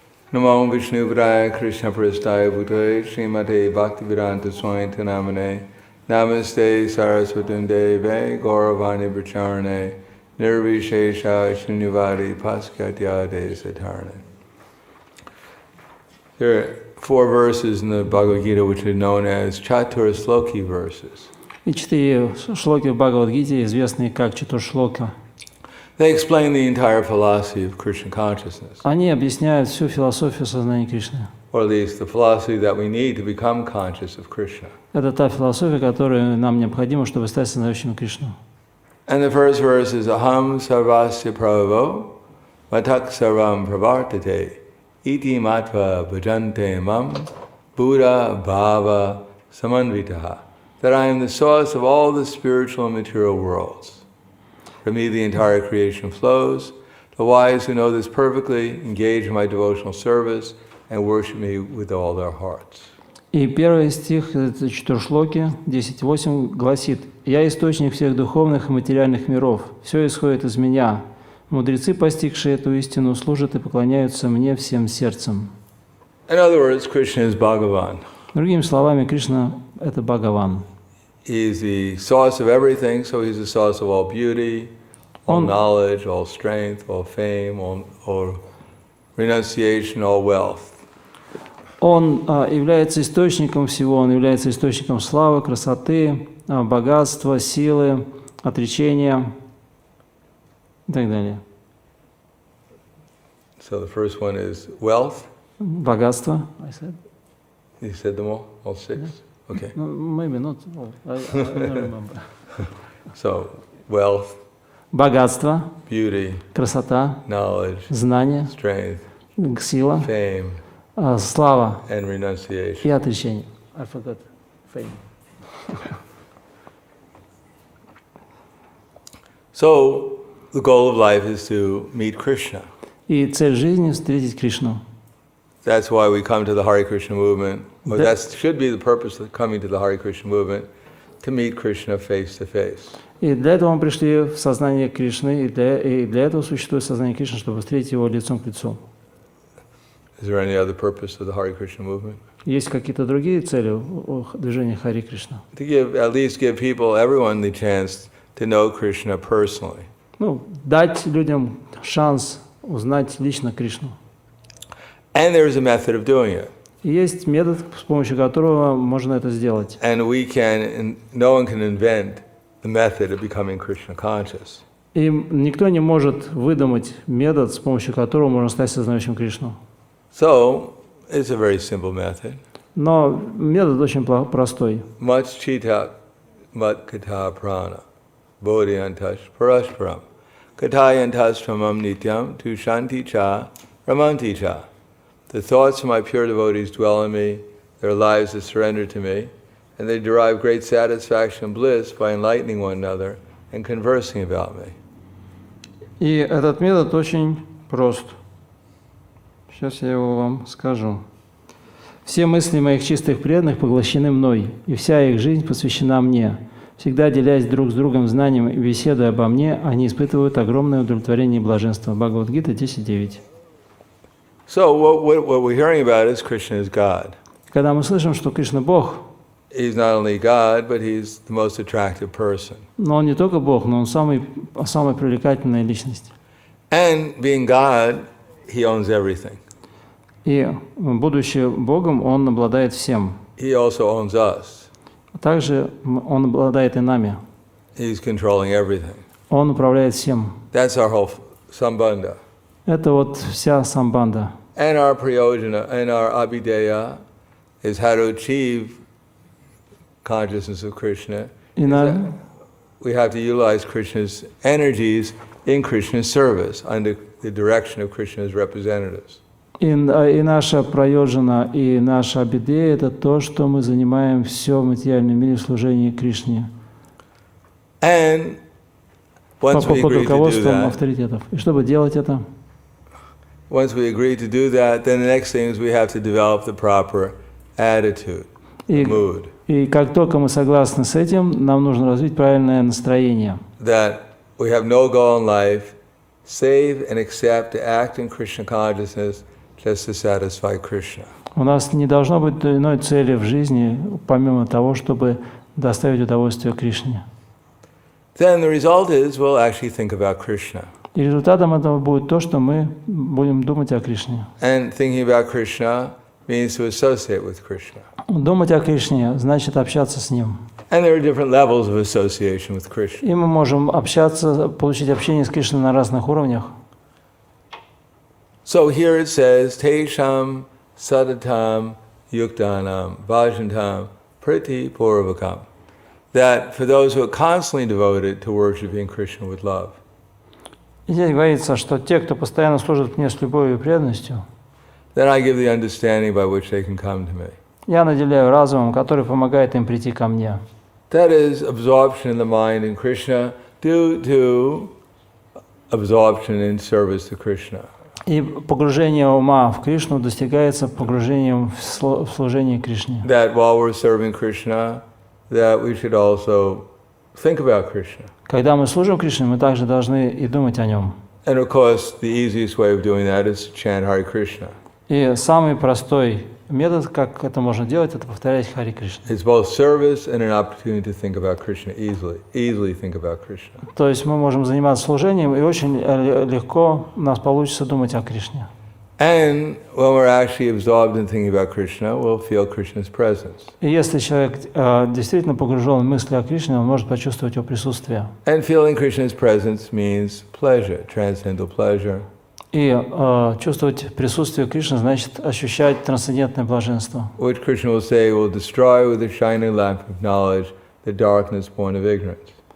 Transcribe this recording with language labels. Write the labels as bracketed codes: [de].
[sa] Намо Вишнуджаной Кришна Престая Бхутае Шримате Бхактиведантой Свами Прабхупадой Намасте Saraswati Deve Gauravani Bracharane Nirvishesha Shunyavadi Paskatyade Satarane. [en] There are 4 verses in the Bhagavad Gita which are known as Chaturashloki verses. [ru] И 4 шлоки в Бхагавад-гите, известные как Чатуршлока. [en] They explain the entire philosophy of Krishna consciousness. [ru] Они объясняют всю философию сознания Кришны. [en] Or at least the philosophy that we need to become conscious of Krishna. [ru] Это та философия, которая нам необходима, чтобы стать сознающим Кришну. [en] And the first verse is [sa] Aham Sarvasya Prabhavo Matak Sarvam Pravartate Iti Matva Bhajante Mam Buddha Bhava Samanvitaha. [en] That I am the source of all the spiritual and material worlds. From me the entire creation flows. The wise who know this perfectly engage in my devotional service and worship me with all their hearts. [ru] И первый стих Чатуршлоки 10.8 гласит: «Я источник всех духовных и материальных миров. Все исходит из меня. Мудрецы, постигшие эту истину, служат и поклоняются мне всем сердцем». [en] In other words, Krishna is Bhagavan. [ru] Другими словами, Кришна – это Бхагаван. [en] He is the source of everything, so he's the source of all beauty, all knowledge, all strength, all fame, all renunciation, all wealth. [ru] Он является источником всего, он является источником славы, красоты, богатства, силы, отречения и так далее. [en] So the first one is wealth. [ru] Богатство. [en] You said them all 6? Yeah. Okay. No, maybe not all. I don't remember. So wealth. [ru] Богатство, [en] beauty, [ru] красота, [en] knowledge, [ru] знание, [en] strength, [ru] сила, [en] fame, [ru] слава [en] and renunciation. [ru] И отречение. [en] I forgot fame. So the goal of life is to meet Krishna. [ru] И цель жизни — встретить Кришну. [en] That's why we come to the Hare Krishna movement. Well, that should be the purpose of coming to the Hare Krishna movement, to meet Krishna face to face. [ru] И для этого мы пришли в сознание Кришны, и для этого существует сознание Кришны, чтобы встретить его лицом к лицу. [en] Is there any other purpose of the Hare Krishna movement? [ru] Есть какие-то другие цели у движения Харе Кришна? [en] To at least give people, everyone, the chance to know Krishna personally. [ru] Ну, дать людям шанс узнать лично Кришну. [en] And there is a method of doing it. [ru] И есть метод, с помощью которого можно это сделать. [en] And no one can invent the method of becoming Krishna conscious. [ru] И никто не может выдумать метод, с помощью которого можно стать сознающим Кришну. [en] So, it's a very simple method. [ru] Но метод очень простой. [sa] Much chita mat kata prana, bodhyantash parashparam, katayantash tramam nityam tu shanti cha ramanti cha. [en] The thoughts of my pure devotees dwell in me, their lives are surrendered to me, and they derive great satisfaction and bliss by enlightening one another and conversing about me. [ru] И этот метод очень прост. Сейчас я его вам скажу. Все мысли моих чистых преданных поглощены мной, и вся их жизнь посвящена мне. Всегда делясь друг с другом знанием и беседуя обо мне, они испытывают огромное удовлетворение и блаженство. Бхагавад-гита 10.9. [en] So what we're hearing about is Krishna is God. [ru] Когда мы слышим, что Кришна Бог, [en] He's not only God, but He's the most attractive person. [ru] но Он не только Бог, но Он самая привлекательная личность. [en] And being God, He owns everything. [ru] И, будучи Богом, Он обладает всем. [en] He also owns us. [ru] Также Он обладает и нами. [en] He's controlling everything. [ru] Он управляет всем. [en] That's our whole sambandha. [ru] Это вот вся самбанда. [en] And our prayojana and our abhideya is how to achieve consciousness of Krishna. We have to utilize Krishna's energies in Krishna's service under the direction of Krishna's representatives. [ru] И наша прайоджана, и наша абидея — это то, что мы занимаем все в материальном мире в служении Кришне. [en] And once we [ru] под [en] agree to do [ru] руководством [en] that, [ru] авторитетов. И чтобы делать это, [en] once we agree to do that, then the next thing is we have to develop the proper attitude, the mood. [ru] И как только мы согласны с этим, нам нужно развить правильное настроение. [en] That we have no goal in life save and accept to act in Krishna consciousness just to satisfy Krishna. [ru] У нас не должно быть иной цели в жизни, помимо того, чтобы доставить удовольствие Кришне. [en] Then the result is we'll actually think about Krishna. [ru] И результатом этого будет то, что мы будем думать о Кришне. [en] And thinking about Krishna means to associate with Krishna. [ru] Думать о Кришне значит общаться с Ним. [en] And there are different levels of association with Krishna. [ru] И мы можем общаться, получить общение с Кришной на разных уровнях. [en] So here it says, [sa] Tesham sadatam yuktanam bhajantam priti purvakam. [en] That for those who are constantly devoted to worshiping Krishna with love. [ru] И здесь говорится, что те, кто постоянно служит мне с любовью и преданностью, [en] then I give the understanding by which they can come to me. [ru] Я наделяю разумом, который помогает им прийти ко мне. [en] That is absorption in the mind in Krishna due to absorption in service to Krishna. [ru] И погружение ума в Кришну достигается погружением в служение Кришне. [en] That while we're serving Krishna, that we should also think about Krishna. [ru] Когда мы служим Кришне, мы также должны и думать о Нем. [en] And of course, the easiest way of doing that is to chant Hare Krishna. [ru] И самый простой метод, как это можно делать, это повторять Харе Кришна. [en] It's both service and an opportunity to think about Krishna easily think about Krishna. [ru] То есть мы можем заниматься служением, и очень легко у нас получится думать о Кришне. [en] And when we're actually absorbed in thinking about Krishna, we'll feel Krishna's presence. [ru] И если человек действительно погружен в мысли о Кришне, он может почувствовать его присутствие. [en] And feeling Krishna's presence means pleasure, transcendental pleasure. [ru] И чувствовать присутствие Кришны значит ощущать трансцендентное блаженство. [en] Which Krishna will say will destroy with the shining lamp of knowledge the darkness born of ignorance.